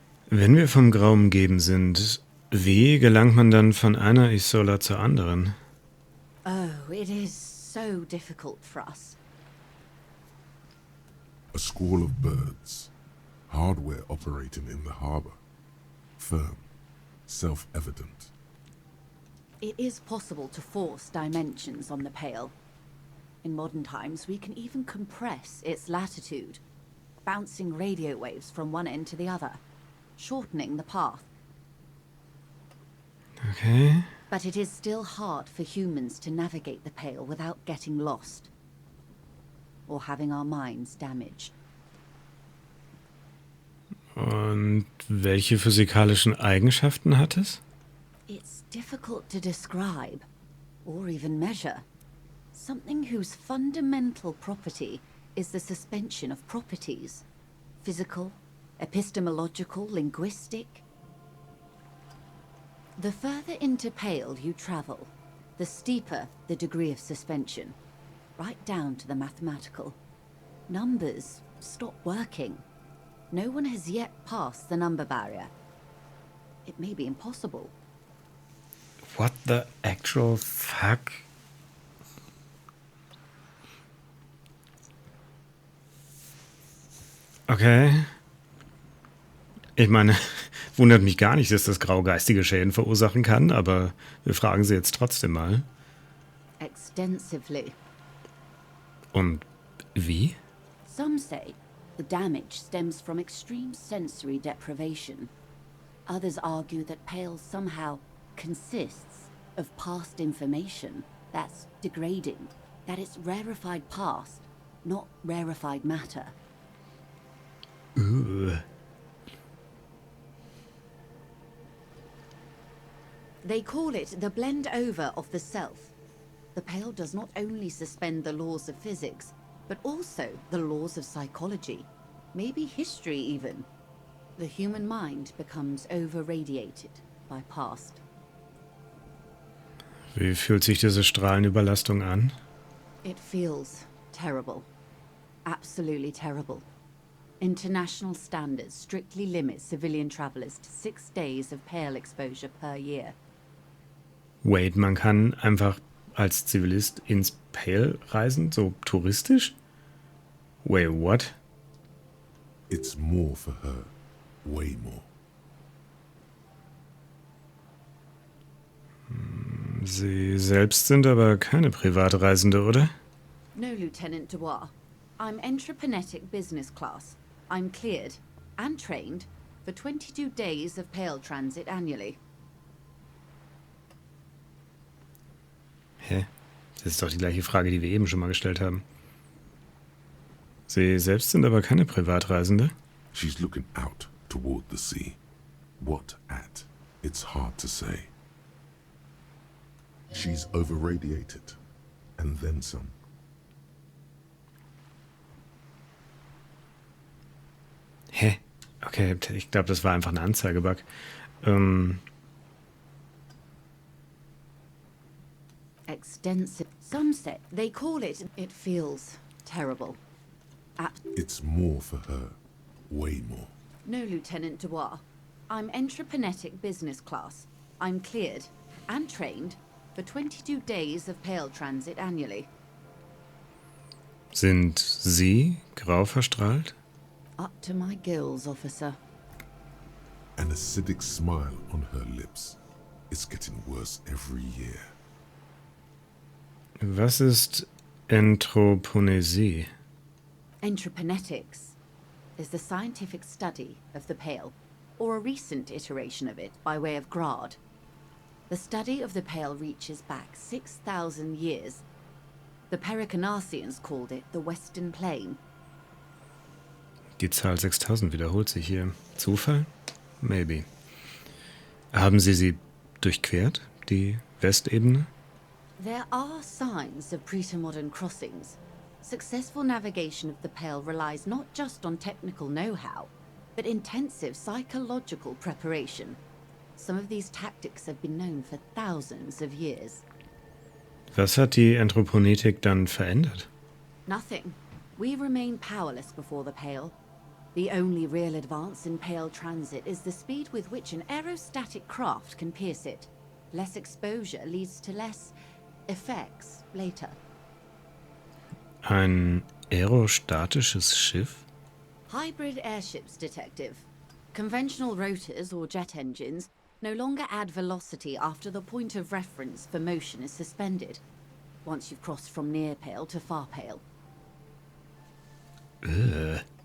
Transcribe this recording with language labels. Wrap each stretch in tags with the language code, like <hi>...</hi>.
<de>Wenn wir vom Grau umgeben sind, wie gelangt man dann von einer Isola zur anderen?</de> <en>Oh, it is so difficult for us. A squall of birds. Hardware operating in the harbor. Firm. Self-evident. It is possible to force dimensions on the Pale. In modern times, we can even compress its latitude, bouncing radio waves from one end to the other, shortening the path. Okay. But it is still hard for humans to navigate the Pale without getting lost, or having our minds damaged.</en> <de>Und welche physikalischen Eigenschaften hat es?</de> <en>It's difficult to describe, or even measure. Something whose fundamental property is the suspension of properties. Physical, epistemological, linguistic. The further into Pale you travel, the steeper the degree of suspension, right down to the mathematical. Numbers stop working. No one has yet passed the number barrier. It may be impossible. What the actual fuck? Okay.</en> <de>Ich meine, wundert mich gar nicht, dass das Grau geistige Schäden verursachen kann, aber wir fragen sie jetzt trotzdem mal.</de> <en>Extensively.</en> <de>Und wie?</de> <en>Some say the damage stems from extreme sensory deprivation. Others argue that Pale somehow consists of past information that's degrading, that it's rarefied past, not rarefied matter. Ooh. They call it the blend over of the self. The Pale does not only suspend the laws of physics, but also the laws of psychology, maybe history even. The human mind becomes over-radiated by past.</en> <de>Wie fühlt sich diese Strahlenüberlastung an?</de> <en>It feels terrible. Absolutely terrible. International standards strictly limit civilian travelers to 6 days of Pale exposure per year. Wait,</en> <de>man kann einfach als Zivilist ins Pale reisen, so touristisch?</de> <en>Wait, what? It's more for her. Way more.</en> <de>Sie selbst sind aber keine Privatreisende, oder?</de> <en>No, Lieutenant Dubois. I'm entreprenetic business class. I'm cleared and trained for 22 days of Pale transit annually. Hä?</en> <de>Das ist doch die gleiche Frage, die wir eben schon mal gestellt haben. Sie selbst sind aber keine Privatreisende?</de> <en>She's looking out toward the sea. What at? It's hard to say. She's over-radiated. And then some. Hä?</en> <de>Okay, ich glaube, das war einfach ein Anzeigebug.</de> <en>Extensive. Some say they call it. It feels terrible. It's more for her. Way more. No, Lieutenant Dubois. I'm entreprenetic business class. I'm cleared and trained for 22 days of Pale transit annually.</en> <de>Sind Sie grau verstrahlt?</de> <en>Up to my gills, officer. An acidic smile on her lips. It's getting worse every year.</en> <de>Was ist Anthroponesie?</de> <en>Entreprenetics is the scientific study of the Pale, or a recent iteration of it by way of Grad. The study of the Pale reaches back 6,000 years. The Pericarnassians called it the Western Plain.</en> <de>Die Zahl 6000 wiederholt sich hier. Zufall?</de> <en>Maybe.</en> <de>Haben Sie durchquert, die Westebene?</de> <en>There are signs of pre-modern crossings. Successful navigation of the Pale relies not just on technical know-how, but intensive psychological preparation. Some of these tactics have been known for thousands of years.</en> <de>Was hat die Anthroponetik dann verändert?</de> <en>Nothing. We remain powerless before the Pale. The only real advance in Pale transit is the speed with which an aerostatic craft can pierce it. Less exposure leads to less effects later.</en> <de>Ein aerostatisches Schiff?</de> <en>Hybrid airships, Detective. Conventional rotors or jet engines no longer add velocity after the point of reference for motion is suspended, once you've crossed from near Pale to far Pale. Ugh.</en>